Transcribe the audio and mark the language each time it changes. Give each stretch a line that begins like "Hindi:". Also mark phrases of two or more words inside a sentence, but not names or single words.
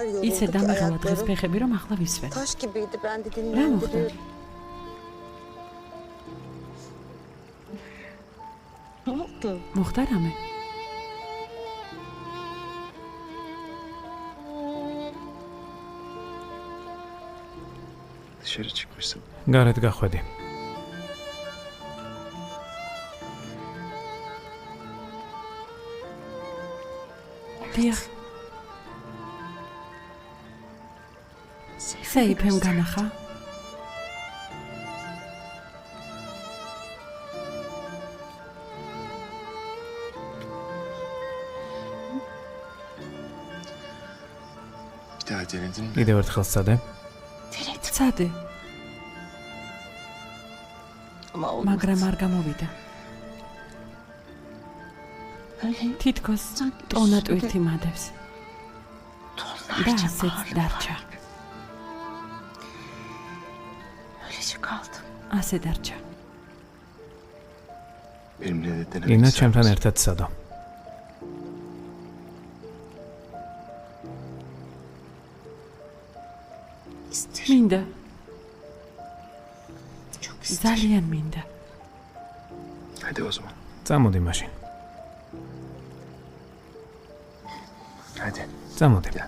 Georgian: ისე
Turkish: yorulduk ki
Georgian: დამიღალა დღეს
Turkish: ayaklarım
Georgian: ფეხები რომ ახლა ვისვენ.
Turkish: taş gibiydi, ben de
Georgian: რა მოხდა?
Turkish: dinlendiriyorum. Ne oldu?
Georgian: მოხდა რამე?
Turkish: Dışarı çıkmışsın.
Georgian: გარეთ გახვედი. დიახ. სეიფემ განახა?
Turkish: Bir daha denedin mi?
Georgian: კიდევ ერთხელ სცადე. ცადე,
Turkish: Ama olmaz.
Georgian: მაგრამ არ გამოვიდა. თითქოს ტონა ტვირთი მადევს. და ასეც დარჩა.
Turkish: Öylece kaldım.
Georgian: ასე დარჩა.
Turkish: Benimle de denemek
Georgian: ინა
Turkish: ister
Georgian: ჩემთან
Turkish: misin?
Georgian: ერთად სცადო. მინდა. ძალიან მინდა.
Turkish: Hadi o zaman.
Georgian: წამოდი მაშინ.
Turkish: Hadi.
Georgian: წამოდი.
Turkish: Gel.